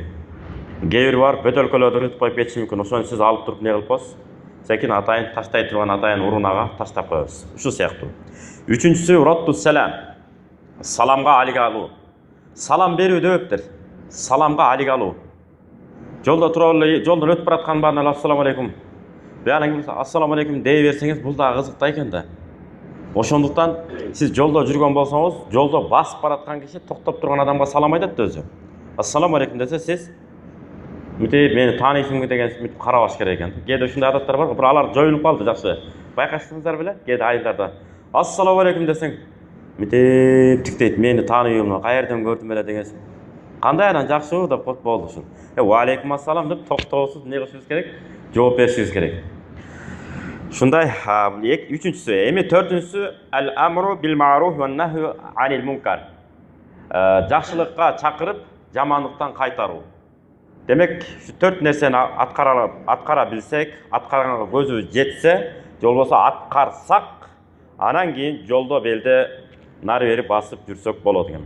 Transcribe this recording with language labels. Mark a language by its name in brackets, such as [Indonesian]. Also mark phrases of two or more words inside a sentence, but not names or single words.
[Kyrgyz] Кээ бир бар бөтөлкөлөрдү утуп коюп кетиши мүмкүн. Ошону сиз алып туруп не кылып коесуз? Секин атайын таштай турган атайын урунага таштап коесуз. Ушул сыяктуу. Үчүнчүсү [Arabic] رد السلام. [Kyrgyz] Саламга алик алуу. Салам берүү дептир. Саламга алик алуу. Жолдо туруп эле жолдон өтүп бараткан баарына [Arabic] السلام عليكم. السلام عليكم [Kyrgyz] дей берсеңиз, бул да кызык да экен да. Ошондуктан сиз жолдо жүргөн болсоңуз, жолдо басып бараткан киши токтоп турган адамга салам айтат да өзү. [Arabic] السلام عليكم [Kyrgyz] десе, сиз мынтип мени тааныйсыңбы деген мынтип карабаш керек экен. Кээде ушундай адаттар бар, бирок алар жоюлуп калды жакшы. Байкаштыңыздар беле? Кээде айылдарда [Arabic] السلام عليكم [Kyrgyz] десең, мынтип тиктейт, мени тааныйбы, каерден көрдүм эле деген. Кандай анан жакшыбы деп коюп болду ушун. [Arabic] وعليكم السلام [Kyrgyz] деп токтоосуз не кылышыбыз керек? Жооп беришибиз керек. Ушундай. Үчүнчүсү, эми төртүнчүсү [Arabic] الأمر بالمعروف والنهي عن المنكر. [Kyrgyz] Жакшылыкка чакырып, жамандыктан кайтаруу. Демек, şu 4 нерсени аткара билсек, аткарганга көзүбүз жетсе, жол болсо аткарсак, анан кийин жолдо белде нары бери басып жүрсөк болот экен.